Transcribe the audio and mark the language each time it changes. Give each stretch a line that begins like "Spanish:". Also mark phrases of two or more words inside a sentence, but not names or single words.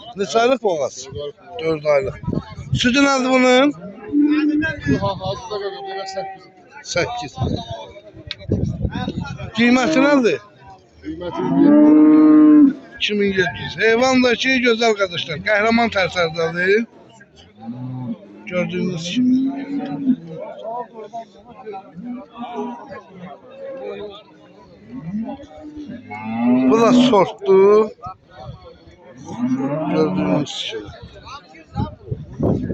Azerbaijani: Neçə aylıq boğaz? 4 aylıq. Südü nədir bunun? 8. Qiyməti nədir? 2700. Heyvan da ki gözəl qardaşlar. Qəhrəman tərsərdədir.
Turkish: Gördüğünüz gibi.
Azerbaijani: Bu da sorttu.
Turkish: Gördüğünüz gibi.